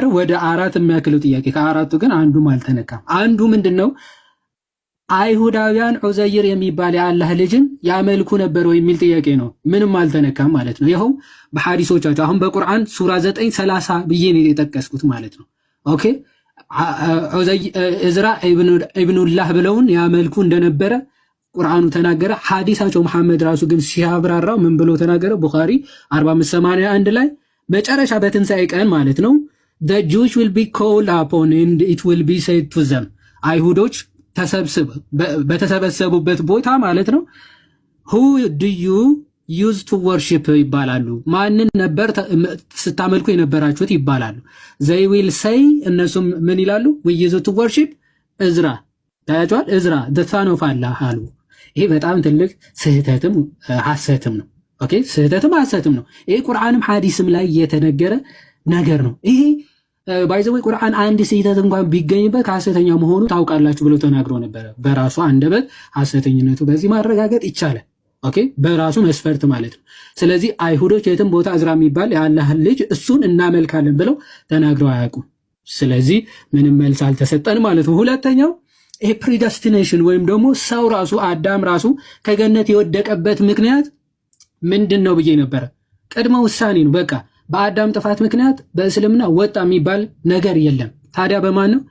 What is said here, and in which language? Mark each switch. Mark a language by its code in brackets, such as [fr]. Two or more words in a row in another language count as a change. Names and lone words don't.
[am] ወደ 4 የሚያክለው ጥያቄ። ከአራቱ ግን አንዱም አልተነካም። አንዱ ምንድነው አይሁዳውያን ዑዘይር የሚባል የአላህ ልጅን ያመልኩ ነበር ወይ የሚል ጥያቄ ነው። ምንም አልተነካም ማለት ነው። ይኸው በሐዲሶቻቸው አሁን በቁርአን ሱራ 9:30 ብዬ ነው የጠቀስኩት ማለት ነው። ኦኬ እዝራ ኢብኑላህ ብለውን ያመልኩ እንደነበረ ቁርአኑ ተናገረ። ሐዲሳቸው መሐመድ ራሱ ግን ሲያብራራው ምን ብሎ ተናገረ? ቡኻሪ 4581 ላይ መጨረሻ በትንሣኤ ቀን ማለት ነው [en] the Jews will be called upon and it will be said to them [am] አይሁዶች በተሰበሰቡበት ቦታ ማለት ነው [en] who do you use to worship [am] ይባላሉ። ማንን ነበር ስታመልኩ የነበራችሁት ይባላሉ። [en] they will say [am] እነሱም ምን ይላሉ? [en] we use to worship [am] እዝራ ታያጇል እዝራ [en] the son of Allah [am] አሉ። ይሄ በጣም ትልቅ ስህተትም ሐሰትም ነው። ኦኬ ስህተትም ሐሰትም ነው። ይሄ ቁርአንም ሐዲስም ላይ የተነገረ ነገር ነው። ይሄ ባይዘው ቁርአን አንድ ስህተት እንኳን ቢገኝበት ሐሰተኛ መሆኑ ታውቃላችሁ ብሎ ተናግሮ ነበር። በራሱ አንደበት ሐሰተኝነቱ በዚህ ማረጋገጥ ይቻላል። ኦኬ በራሱ መስፈርት ማለት ነው። ስለዚህ አይሁዶች የትም ቦታ እዝራ የሚባል የአላህ ልጅ እሱን እናመልካለን ብለው ተናግረው አያውቁም። ስለዚህ ምንም መልስ አልተሰጠን ማለት ነው። ሁለተኛው ይሄ ፕሪደስቲኔሽን ወይም ደግሞ ሰው ራሱ አዳም ራሱ ከገነት የወደቀበት ምክንያት ምንድን ነው ብዬ ነበረ። ቅድመ ውሳኔ ነው። በቃ በአዳም ጥፋት ምክንያት በእስልምና ወጣ የሚባል ነገር የለም። ታዲያ በማን ነው?